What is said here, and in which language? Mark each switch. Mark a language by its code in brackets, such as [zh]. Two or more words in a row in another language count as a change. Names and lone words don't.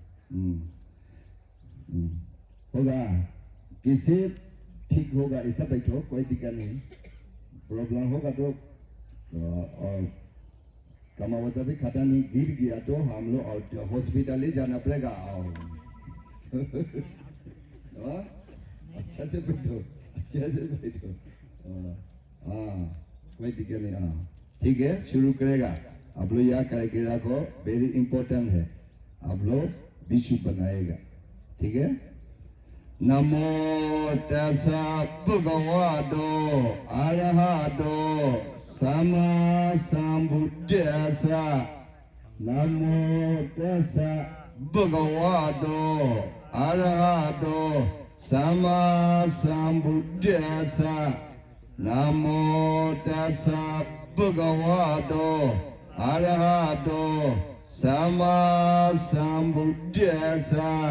[hi] होगा किसी ठीक होगा ऐसा बैठो कोई दिक्कत नहीं प्रॉब्लम होगा तो और कमावजा भी खाता नहीं गिर गया तो हम लोग और हॉस्पिटल ही जाना पड़ेगा अच्छा से बैठो हाँ कोई दिक्कत नहीं हाँ ठीक है शुरू करेगा आप लोग याद करके रखो [en] very important [hi] है आप लोग विशु बनाएगा ठीक है [pi] नमो तस्सा भगवतो अरहतो सम्मा संबुद्धास्सा नमो तस्सा भगवतो अरहतो सम्मा संबुद्धास्सा नमो तस्सा भगवतो अरहतो सम्मा संबुद्धास्सा